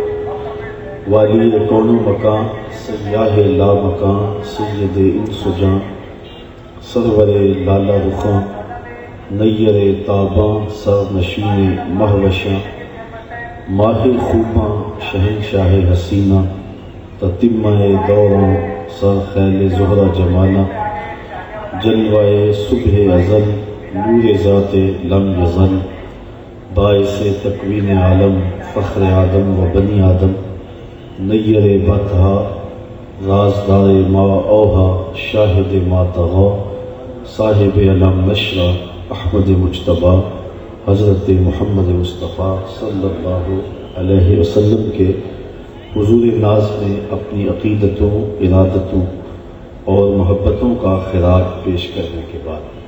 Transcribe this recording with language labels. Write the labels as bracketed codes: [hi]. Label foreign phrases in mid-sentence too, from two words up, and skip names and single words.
[ur] والی کون و مکان سیاہ لا مکان سید انس و جاں سرور لالا رخاں نیر تاباں سر نشین مہوشاں ماہ خوباں شہنشاہ حسینہ تتمہ دوراں سر خیل زہرہ جمالہ جلوہ صبح ازل نور ذات لم یزل باعث تکوین عالم فخر آدم و بنی آدم نیر بطہا رازدار ما اوہا شاہد ما طغا صاحب علم نشرہ احمد مجتبیٰ حضرت محمد مصطفیٰ [ar] صلی اللہ علیہ وسلم [ur] کے حضور ناز میں اپنی عقیدتوں ارادتوں اور محبتوں کا خراج پیش کرنے کے بعد